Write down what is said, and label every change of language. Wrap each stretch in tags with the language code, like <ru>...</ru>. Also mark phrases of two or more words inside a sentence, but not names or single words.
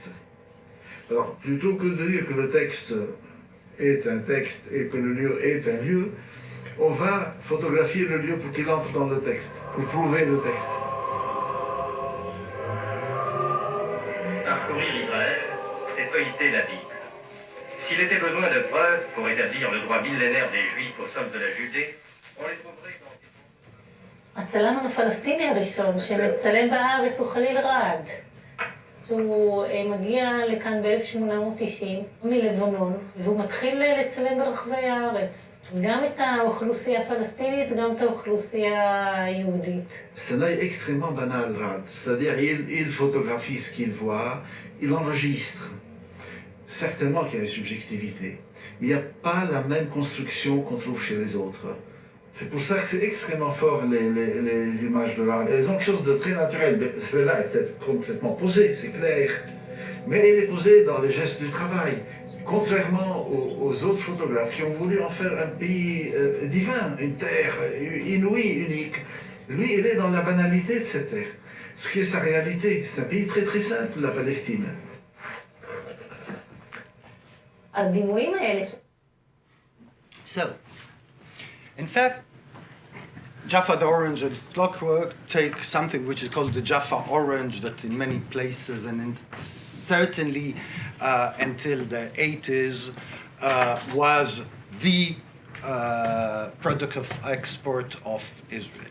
<fr>Alors, plutôt que de dire que le texte est un texte et que le lieu est un lieu, on va photographier le lieu pour qu'il entre dans le texte, pour prouver le texte. Parcourir Israël, c'est feuilleter la Bible. S'il était besoin de preuves pour établir le droit millénaire des Juifs au sol de la Judée, on les trouverait dans...</fr> <he>הצלם הפלסטיני הראשון שמצלם בארץ הוא חליל רעד. הוא מגיע לכאן ב-1890 מלבנון, והוא מתחיל לצלם ברחבי הארץ. גם את האוכלוסייה הפלסטינית, גם את האוכלוסייה היהודית.</he> <fr>C'est un œil extrêmement banal, Rad. C'est-à-dire, il photographie ce qu'il voit, il enregistre. Certainement qu'il y a une subjectivité, mais il n'y a pas la même construction qu'on trouve chez les autres. C'est pour ça que c'est extrêmement fort, les images de Rad. Elles ont quelque chose de très naturel. Celle-là est peut-être complètement posée, c'est clair, mais elle est posée dans les gestes du travail. Contrairement aux autres photographes qui ont voulu en faire un pays divin, une terre inouïe, unique, lui, il est dans la banalité de cette terre. Ce qui est sa réalité, c'est un pays très très simple, la Palestine.</fr> <he>הדימויים האלה.</he> <en>So, in fact, Jaffa the Orange and Clockwork take something which is called the Jaffa Orange, that in many places and certainly until the 80s was the product of export of Israel.</en>